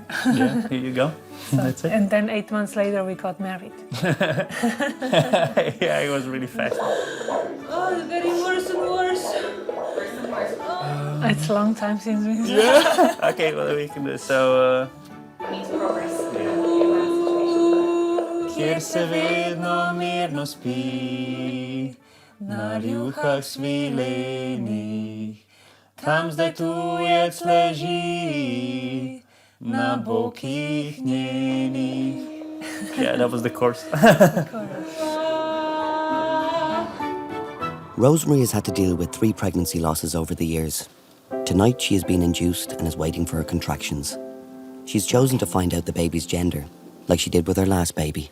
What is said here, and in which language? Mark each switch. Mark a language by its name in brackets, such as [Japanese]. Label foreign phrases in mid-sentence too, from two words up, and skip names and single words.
[English] Yeah, here you go. That's it. And then 8 months later, we got married. Yeah, it was really fast. Oh, it's getting worse and worse. It's a long time since we... Yeah. Okay, well, we can do it. So... [Slovenian] Kjer se vedno mirno spi, na rjuhah svilenih, tam zdaj tujec leži, na bokih njenih. [English] Yeah, that was the chorus. Rosemary has had to deal with 3 pregnancy losses over the years. Tonight she has been induced and is waiting for her contractions. She's chosen to find out the baby's gender, like she did with her last baby.